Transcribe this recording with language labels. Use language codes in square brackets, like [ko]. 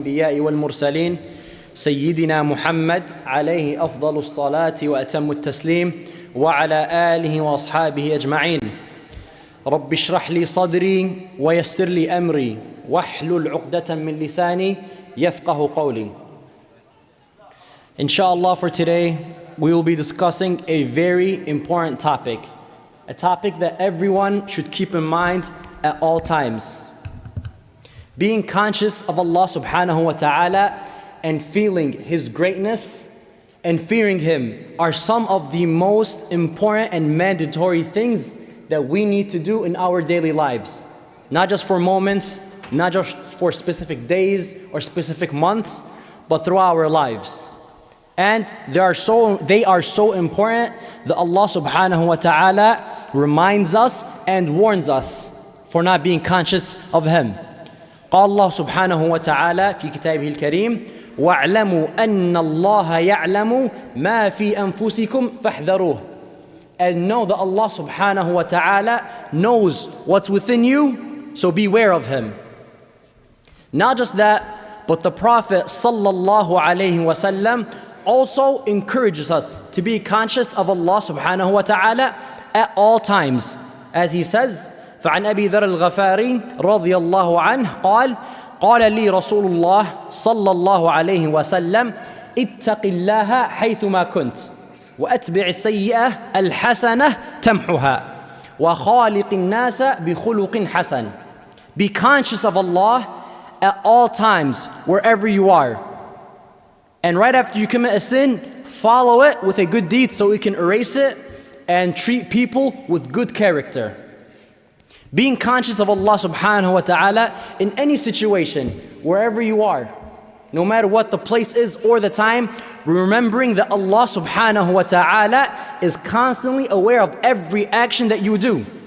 [ar] الأنبياء والمرسلين سيدنا محمد عليه أفضل الصلاة وأتم التسليم وعلى آله وأصحابه أجمعين. رب اشرح لي صدري ويسر لي أمري واحلل عقدة من لساني يفقه قولي. [en] Inshallah, for today we will be discussing a very important topic, a topic that everyone should keep in mind at all times. Being conscious of Allah subhanahu wa ta'ala and feeling His greatness and fearing Him are some of the most important and mandatory things that we need to do in our daily lives. Not just for moments, not just for specific days or specific months, but throughout our lives. And they are so important that Allah subhanahu wa ta'ala reminds us and warns us for not being conscious of Him. [ar] قال الله سبحانه وتعالى في كتابه الكريم واعلموا أن الله يعلم ما في أنفسكم فاحذروه. [en] And know that Allah subhanahu wa ta'ala knows what's within you, so beware of Him. Not just that, but the Prophet sallallahu alayhi wasallam also encourages us to be conscious of Allah subhanahu wa ta'ala at all times. As he says, [ar] فعن أبي ذر الغفاري رضي الله عنه قال قال لي رسول الله صلى الله عليه وسلم اتق الله حيثما كنت وأتبع السيئة الحسنة تمحها وخالق الناس بخلق حسن. [en] Be conscious of Allah at all times, wherever you are. And right after you commit a sin, follow it with a good deed so we can erase it and treat people with good character. Being conscious of Allah subhanahu wa ta'ala in any situation, wherever you are, no matter what the place is or the time, remembering that Allah subhanahu wa ta'ala is constantly aware of every action that you do.